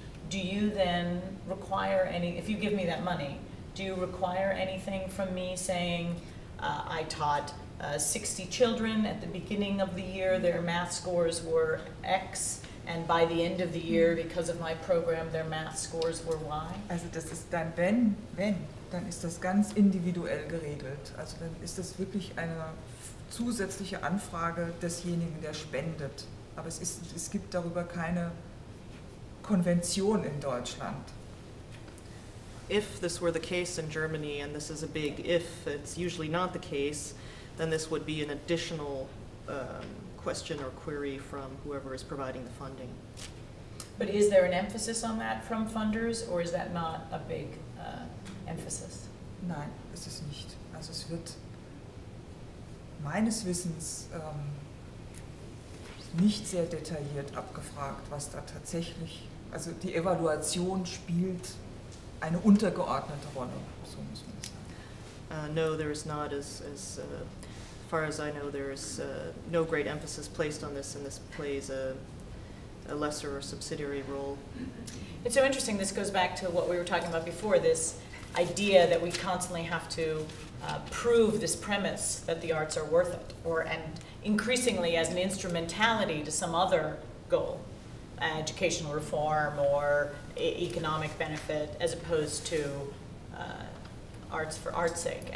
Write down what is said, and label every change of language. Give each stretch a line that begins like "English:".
English: Do you then require if you give me that money, do you require anything from me saying, I taught 60 children at the beginning of the year, their math scores were X, and by the end of the year, because of my program, their math scores were Y?
German: Also das ist dann, dann ist das ganz individuell geregelt. Also dann ist das wirklich eine zusätzliche Anfrage desjenigen, der spendet. Aber es gibt darüber keine Konvention in Deutschland.
English: If this were the case in Germany, and this is a big if, it's usually not the case, then this would be an additional question or query from whoever is providing the funding. But is there an emphasis on that from funders, or is that not a big emphasis?
German: Nein, ist es nicht. Also es wird meines Wissens nicht sehr detailliert abgefragt, was da tatsächlich, also die Evaluation spielt eine untergeordnete Rolle, so muss man sagen.
English: No, there is not. As far as I know, there is no great emphasis placed on this, and this plays a lesser or subsidiary role. It's so interesting. This goes back to what we were talking about before, this idea that we constantly have to prove this premise that the arts are worth it, and increasingly as an instrumentality to some other goal, educational reform or economic benefit, as opposed to arts for art's sake.